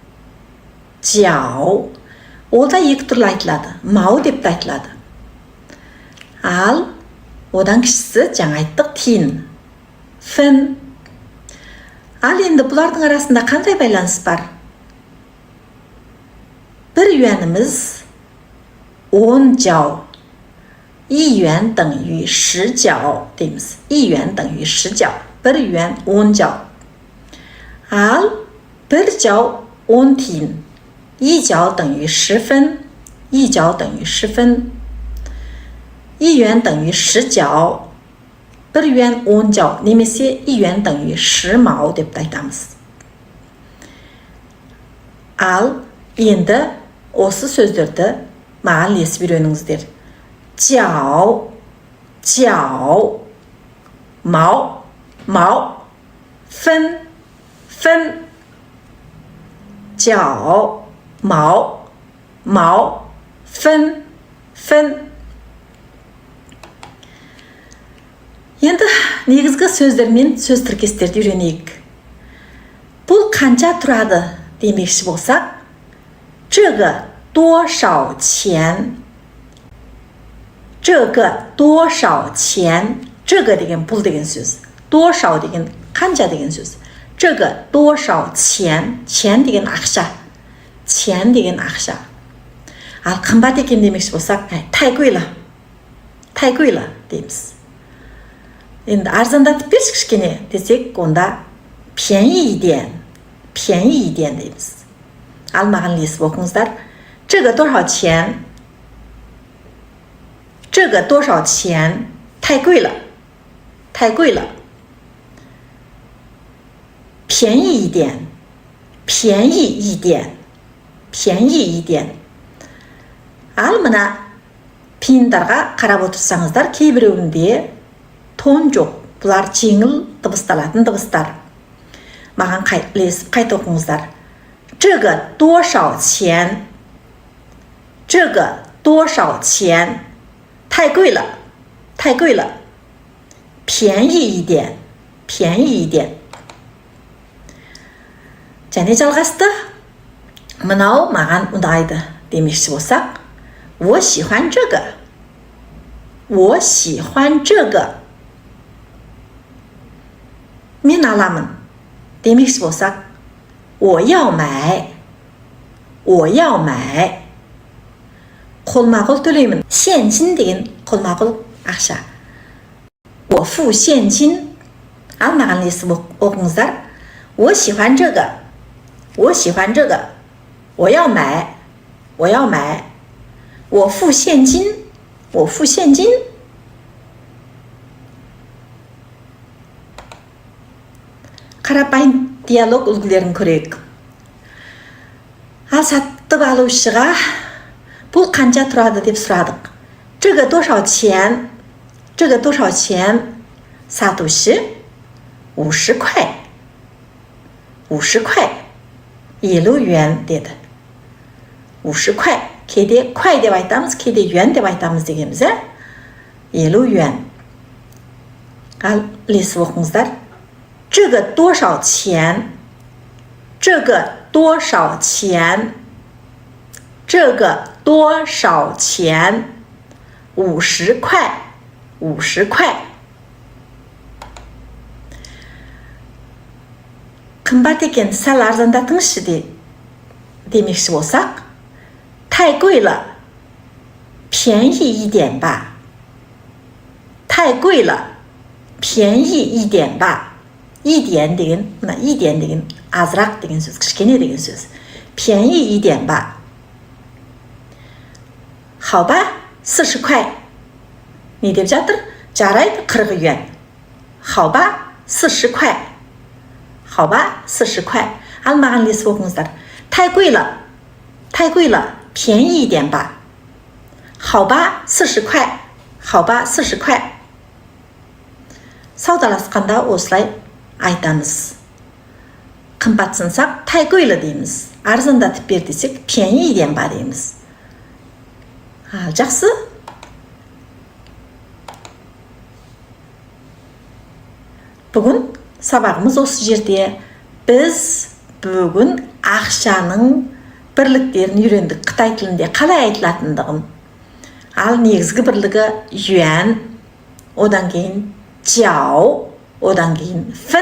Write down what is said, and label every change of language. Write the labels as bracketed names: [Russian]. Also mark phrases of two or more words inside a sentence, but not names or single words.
[Kazakh] Ол да екі түрлі айтылады. Мау деп айтылады. Ал одан кішісі жаңа айттық тиын. Фэн. Ал енді бұлардың арасында қандай байланыс бар? Бір юанымыз 10 jiao. [Chinese] 1 元 等于10 角 дейміз. 1 元 等于10 角. 1 元 10 角. [Kazakh] Ал 1 jiao 10 тиын. [Chinese] 1 jiao 等于10分. 1 jiao 等于10分. 1 元 等于10 角. 1 元 10 角. немесе 1 元 等于10 毛 [Kazakh] деп айтамыз. Ал енді осы сөздерді маған ілесіп үйреніңіздер. [Chinese] 角, 毛, 分. 角, 毛, 分. [Kazakh] Енді негізгі сөздер мен сөз тіркестерді үйренейік. Бұл қанша тұрады демекші болсақ, [Chinese] 这个多少钱? 这个多少钱? [Kazakh] 这个 деген бұл деген сөз. 多少 деген қанша деген сөз. [Chinese] 这个多少钱? 钱 [Kazakh] деген ақша. 钱деген ақша. Ал қымбат екен демекші болсақ, [Chinese] 太贵了 дейміз. [Kazakh] Енді арзандатып берші кішкене десек, онда [Chinese] 便宜一点 [Kazakh] дейміз. Ал маған ілесіп оқыңыздар. [Chinese] 这个多少钱? 这个多少钱? 太贵了. 便宜一点. 便宜一点. [Kazakh] Ал мына пиындарға қарап отырсаңыздар, кейбіреуінде тон жоқ. Бұлар жеңіл дыбысталатын дыбыстар. Маған ілесіп қайта оқыңыздар. [Chinese] 这个多少钱? 这个多少钱? 太贵了. 便宜一点. [Kazakh] және жалғасты. Мынау маған ұнайды демекші болсақ, [Chinese] 我喜欢这个. 我喜欢这个. [Kazakh] мен аламын демекші болсақ, [Chinese] 我要买. [Kazakh] қолма-қол төлеймін. 现金 деген қолма-қол ақша. [Chinese] 我付现金. [Kazakh] Ал маған ілесіп оқыңыздар. [Chinese] 我喜欢这个. 我要买. 我付现金. [Kazakh] қарапайым диалог үлгілерін көрейік. Ал сатып алушыға бұл қанша тұрады деп сұрадық. [Chinese] 这个多少钱? 这个多少钱? [Kazakh] Сатушы 50 块. [Chinese] 50 块. 50 yuan деді. [Kazakh] 50 块. Кейде 块деп айтамыз, кейде yuan деп айтамыз дегеніміз, 50 yuan. Ал ілесіп оқыңыздар. [Chinese] 这个多少钱？这个多少钱？这个多少钱？50块，50块。 [Kazakh] қымбат екен, сәл арзандатыңызшы демекші болсақ, [Chinese] 太贵了，便宜一点吧。太贵了，便宜一点吧。 [Kazakh] 一点 деген, мына 一点 деген азырақ деген сөз, кішкене деген сөз. [Chinese] 便宜一点吧。好吧, 40块. [Kazakh] Не деп жатыр? Жарайды, 40 yuan. [Chinese] 好吧, 40块. 好吧, 40块. [Kazakh] Ал маған ілесіп оқыңыздар. [Chinese] 太贵了，太贵了，便宜一点吧。好吧, 40块. 好吧, 40块. [Kazakh] Саудаласқанда осылай айтамыз. Қымбатсынсақ, [Chinese] 太贵了 дейміз. [Kazakh] Арзандатып бер десек, [Chinese] 便宜一点吧 [Kazakh] дейміз. Жақсы. Бүгін сабағымыз осы жерде. Біз бүгін ақшаның бірліктерін үйрендік. Қытай тілінде қалай айтылатындығын. Ал негізгі бірлігі юан, одан кейін жау, одан кейін фін.